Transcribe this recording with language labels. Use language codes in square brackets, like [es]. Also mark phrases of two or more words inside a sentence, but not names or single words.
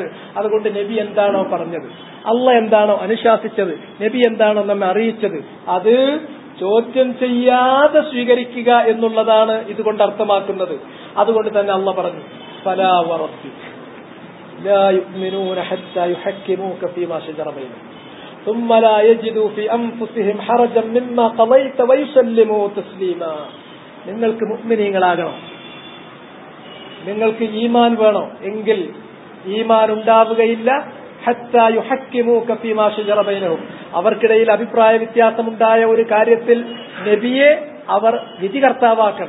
[ml] അതുകൊണ്ട് നബി എന്താണോ പറഞ്ഞത്, അള്ളാഹ് എന്താണോ അനുശാസിച്ചത്, നബി എന്താണോ നമ്മെ അറിയിച്ചത്, അത് ചോദ്യം ചെയ്യാതെ സ്വീകരിക്കുക എന്നുള്ളതാണ് ഇതുകൊണ്ട് അർത്ഥമാക്കുന്നത്. അതുകൊണ്ട് തന്നെ അള്ളാഹ് പറഞ്ഞു, [ar] فلا وربك لا يؤمنون حتى يحكموك فيما شجر بينهم ثم لا يجدوا في أنفسهم حرجا مما قضيت ويسلموا تسليما. [ml] നിങ്ങൾക്ക് മുഅ്മിനീങ്ങളാകണം, നിങ്ങൾക്ക് ഈമാൻ വേണോ എങ്കിൽ ഈമാൻ ഉണ്ടാവുകയില്ല. [ar] حتى يحكموك فيما شجر بينهم, [ml] അവർക്കിടയിൽ അഭിപ്രായ വ്യത്യാസമുണ്ടായ ഒരു കാര്യത്തിൽ നബിയെ അവർ വിധികർത്താവാക്കണം.